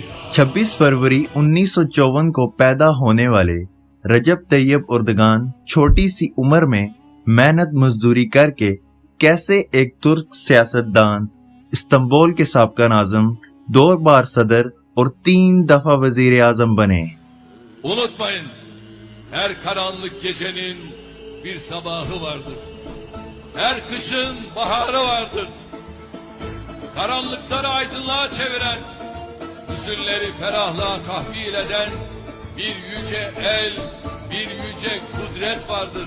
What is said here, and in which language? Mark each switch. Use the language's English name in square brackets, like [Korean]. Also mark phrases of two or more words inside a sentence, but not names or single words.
[Urdu] 26 فروری 1954 کو پیدا ہونے والے رجب طیب اردگان چھوٹی سی عمر میں محنت مزدوری کر کے کیسے ایک ترک سیاستدان، استنبول کے سابقہ ناظم، 2 بار صدر اور 3 دفعہ وزیر اعظم بنے. [Turkish] Unutmayın, her karanlık gecenin bir sabahı vardır. Her kışın baharı vardır. Karanlıkları aydınlığa çeviren, hüzünleri ferahlığa tahvil eden bir yüce el, bir yüce kudret vardır.